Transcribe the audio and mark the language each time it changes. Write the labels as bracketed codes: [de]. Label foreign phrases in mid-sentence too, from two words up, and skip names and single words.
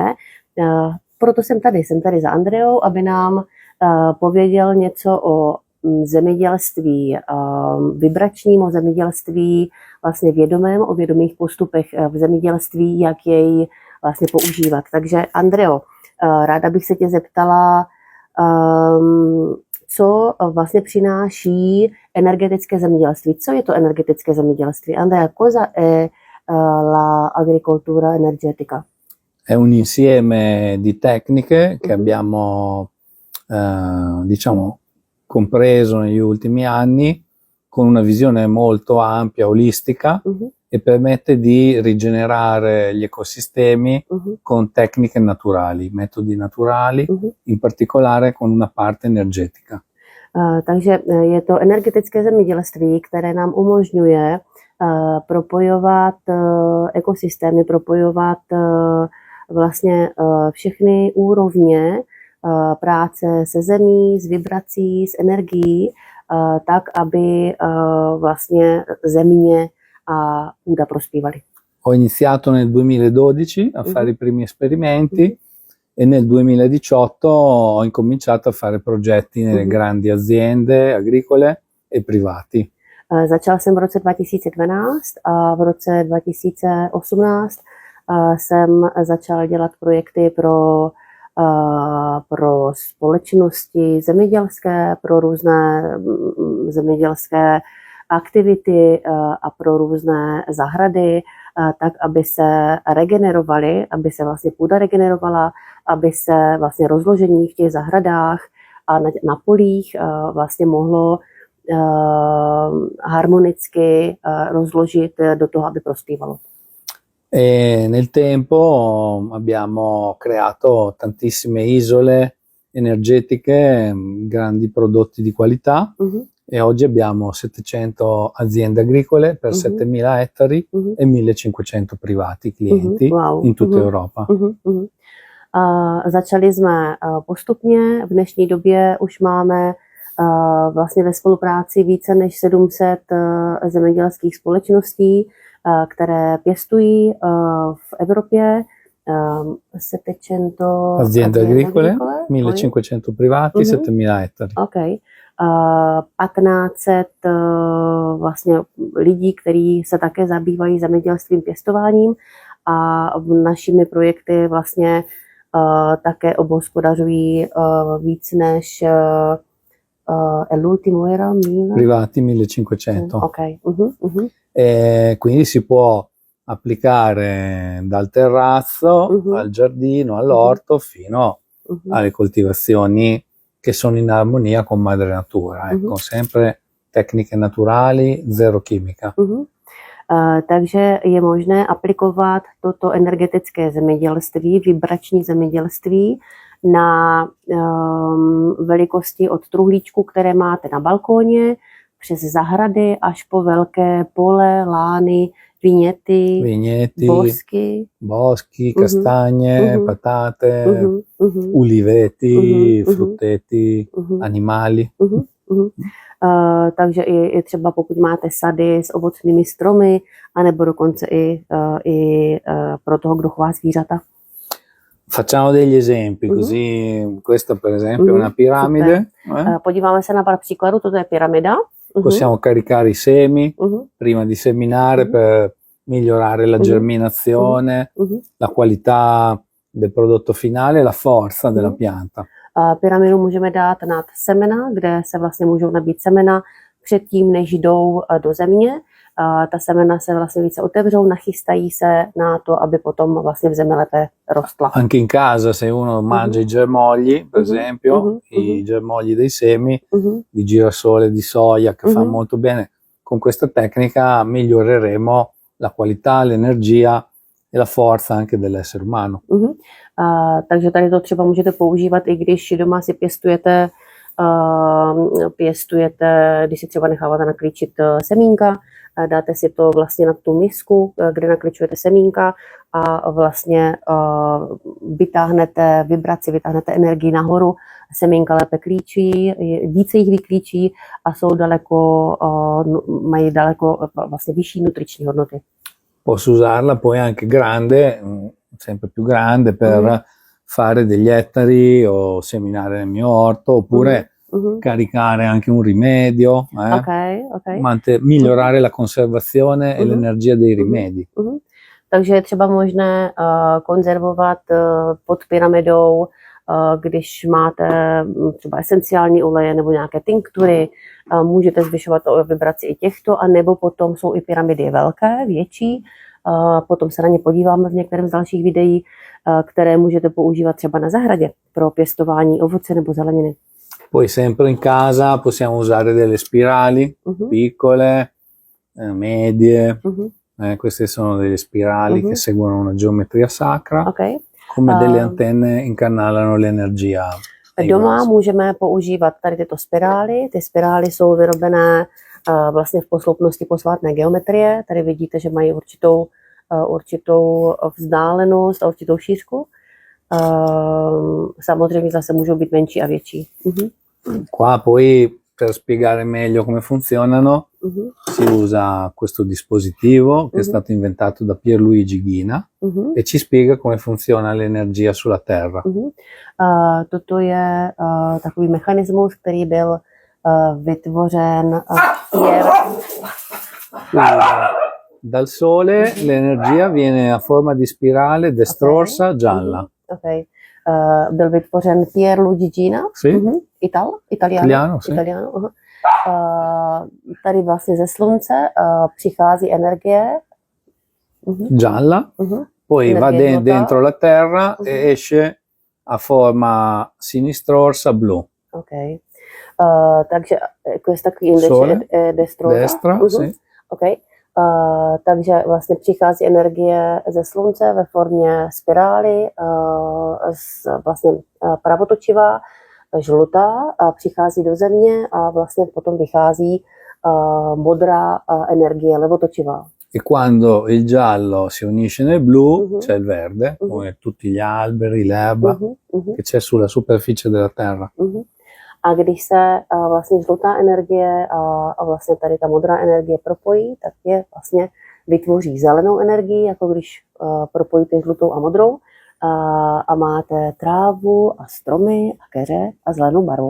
[cs] Proto jsem tady za Andreou, aby nám pověděl něco o zemědělství vibračním, o zemědělství vlastně vědomém, o vědomých postupech v zemědělství, jak jej vlastně používat. Takže Andreo, ráda bych se tě zeptala, co vlastně přináší energetické zemědělství. Co je to energetické zemědělství? [it] Andrea, cosa è la agricoltura energetica? È un insieme di tecniche che abbiamo, diciamo, compreso negli ultimi anni con una visione molto ampia, olistica, e permette di rigenerare gli ecosistemi con tecniche naturali, metodi naturali, in particolare con una parte energetica. [cs] Takže je to energetické zemědělství, které nám umožňuje propojovat ekosystémy, propojovat vlastně všechny úrovně práce se zemí, s vibrací, s energií, tak, aby vlastně země a půda prospívali. [it] Ho iniziato nel 2012 a fare i primi esperimenti e nel 2018 ho incominciato a fare progetti nelle grandi aziende agricole e privati. [cs] Začal jsem v roce 2012 a v roce 2018 jsem začal dělat projekty pro společnosti zemědělské, pro různé zemědělské aktivity a pro různé zahrady, tak, aby se regenerovaly, aby se vlastně půda regenerovala, aby se vlastně rozložení v těch zahradách a na polích vlastně mohlo harmonicky rozložit do toho, aby prospívalo. [it] E nel tempo abbiamo creato tantissime isole energetiche, grandi prodotti di qualità, e oggi abbiamo 700 aziende agricole per 7.000 ettari e 1.500 privati clienti in tutta Europa. [cs] Začali jsme postupně, v dnešní době už máme vlastně ve spolupráci více než 700 zemědělských společností, které pěstují v Evropě. [it] 700 aziende agricole, 1.500 privati, 7.000 ettari. [cs] Okay. 1500 vlastně lidí, kteří se také zabývají zemědělstvím, pěstováním a našimi projekty vlastně také obhospodařují víc než [it] l'ultimo era 1000? Privati 1.500. Okay. E quindi si può applicare dal terrazzo al giardino, all'orto, fino alle coltivazioni che sono in armonia con madre natura, ecco, sempre tecniche naturali, zero chimica. [cs] Takže je možné aplikovat toto energetické zemědělství, vibrační zemědělství na velikosti od truhlíčku, které máte na balkóně, přes zahrady až po velké pole, lány, viněty, [it] boschi, castagne, patate, uliveti, frutteti, animali. [cs] Takže i třeba pokud máte sady s ovocnými stromy, anebo dokonce i pro toho, kdo chová zvířata. [it] Facciamo degli esempi, così questa per esempio è una piramide. [cs] Podíváme se na pár příkladů, toto je pyramida. [it] Possiamo caricare i semi prima di seminare per migliorare la germinazione, la qualità del prodotto finale e la forza della pianta. [cs] Pyramidu můžeme dát nad semena, kde se vlastně můžou nabít semena předtím, než jdou do země. Ta semena se vlastně více otevřou, nachystají se na to, aby potom vlastně v zemi lépe rostla. [it] Anche in casa, se uno mangia i germogli, per esempio, i germogli dei semi di girasole, di soia, che fanno molto bene, con questa tecnica miglioreremo la qualità, l'energia e la forza anche dell'essere umano. [cs] Takže tady to třeba můžete používat, i když doma si pěstujete, když si třeba necháváte naklíčit semínka, dáte si to vlastně na tu misku, kde nakličujete semínka a vlastně vytáhnete vibraci, vytáhnete energii nahoru, semínka lépe klíčí, více jich vyklíčí a jsou mají daleko vlastně vyšší nutriční hodnoty. [it] Posso usarla poi anche grande, sempre più grande, per fare degli ettari o seminare nel mio orto, oppure caricare anche un rimedio, migliorare la conservazione e l'energia dei rimedi. [cs] Takže je třeba možné konzervovat pod pyramidou, když máte třeba esenciální oleje nebo nějaké tinktury, můžete zvyšovat vibraci i těchto, anebo potom jsou i pyramidy velké, větší, potom se na ně podíváme v některém z dalších videí, které můžete používat třeba na zahradě pro pěstování ovoce nebo zeleniny. [it] Poi sempre in casa possiamo usare delle spirali piccole, medie, queste sono delle spirali che seguono una geometria sacra, come delle antenne incanalano l'energia. [cs] Doma můžeme používat tady tyto spirály. Ty spirály jsou vyrobené vlastně v posloupnosti posvátné geometrie. Tady vidíte, že mají určitou vzdálenost a určitou šířku. Samozřejmě zase můžou být menší a větší. [it] Qua poi per spiegare meglio come funzionano si usa questo dispositivo che è stato inventato da Pierluigi Ghina e ci spiega come funziona l'energia sulla Terra. [cs] Toto je takový mechanismus, který byl vytvořen [it] dal Sole l'energia viene a forma di spirale destrorsa gialla. [cs] Byl vytvořen Pierluigi Ghina, Italiano. Tady vlastně ze slunce přichází energie [it] gialla, poi va dentro la Terra e esce a forma sinistrorsa blu. Takže questa qui invece è destra, sì. [cs] Takže vlastně přichází energie ze slunce ve formě spirály, vlastně pravotočivá, žlutá, přichází do země a vlastně potom vychází modrá energie levotočivá. [it] E quando il giallo si unisce nel blu c'è il verde, come tutti gli alberi, l'erba che c'è sulla superficie della Terra. [cs] A když se vlastně žlutá energie a vlastně tady ta modrá energie propojí, tak je vlastně vytvoří zelenou energii, jako když propojíte žlutou a modrou a máte trávu a stromy a keře a zelenou barvu.